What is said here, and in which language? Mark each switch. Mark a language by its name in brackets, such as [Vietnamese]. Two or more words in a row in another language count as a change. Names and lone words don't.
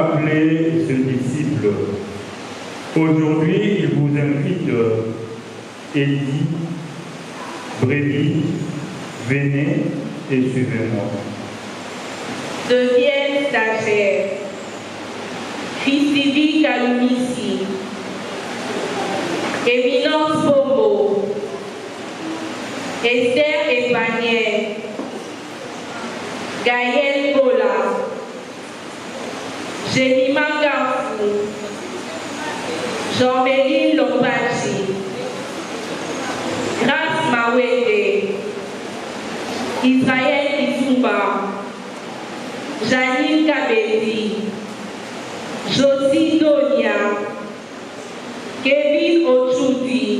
[French] appelé ses disciples, aujourd'hui il vous invite et dit, brebis, venez et suivez-moi. Deviennent stagiaires. Christivi Calumissi. Éminence Bobo. Esther Epanier. Gaël Bola. Jenima Garfou. Jean-Méline Lompachi. Grace Mawede. Israël Isumba. Janine Kabedi. Josie Donia. Kevin Ochudi.